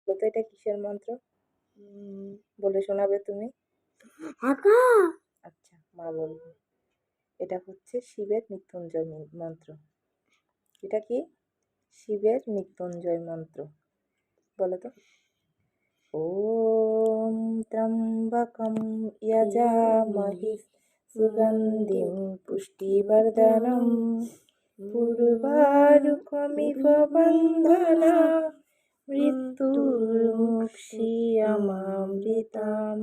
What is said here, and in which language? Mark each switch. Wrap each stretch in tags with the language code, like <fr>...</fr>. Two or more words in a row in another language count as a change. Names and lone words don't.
<bn>তো এটা কিসের মন্ত্র? বলে শোনাবে তুমি? আচ্ছা, মা বলবে। এটা হচ্ছে শিবের মৃত্যুঞ্জয় মন্ত্র। এটা কি? শিবের মৃত্যুঞ্জয় মন্ত্র। বলো তো।</bn> <sa>ওম ত্র্যম্বকম যজামহে সুগন্ধিম পুষ্টিবর্ধনম উর্বারুকমিব বন্ধনাৎ মৃত্যুর্মুক্ষীয়মামৃতাৎ।</sa>